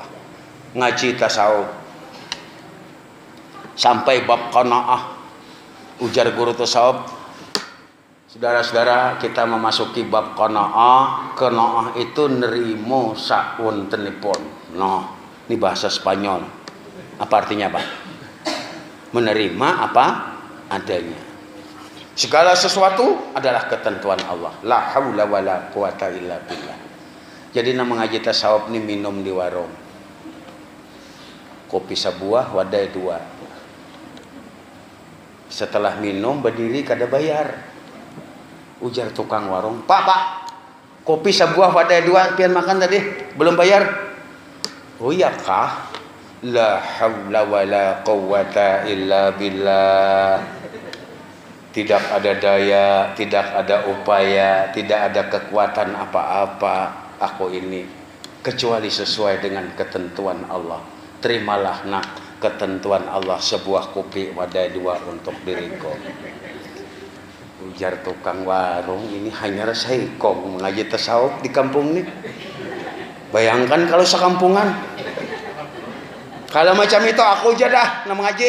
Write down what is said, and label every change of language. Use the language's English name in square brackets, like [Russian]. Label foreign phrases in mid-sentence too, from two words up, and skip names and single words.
[Indonesian] Ngaji tasawuf sampai bab qanaah, ujar guru tasawuf, saudara-saudara, kita memasuki bab qanaah. Qanaah itu [Javanese] nerimo sauntenipun. [Indonesian] Noh, ini bahasa Spanyol. Apa artinya, Pak? Menerima apa adanya. Segala sesuatu adalah ketentuan Allah. [Arabic] لا حول ولا قوة إلا بالله. [Indonesian] Jadi nama ngaji tasawuf ini minum di warung. [Banjar] Kopi sebuah, wadai 2. Setelah minum berdiri kada bayar. Ujar tukang warung, Pak, kopi sebuah wadai 2 pian makan tadi belum bayar. [Indonesian] Oh iya kah? [Arabic] لا حول ولا قوة إلا بالله. [Indonesian] Tidak ada daya, tidak ada upaya, tidak ada kekuatan apa-apa aku ini kecuali sesuai dengan ketentuan Allah. Terimalah nak ketentuan Allah, sebuah kopi wadai dua untuk diriku. [Banjar] Ujar tukang warung ini hanya saikong mengaji tasawuf di kampung ini. [Indonesian] Bayangkan kalau sekampungan. Kalau macam itu aku aja dah mengaji.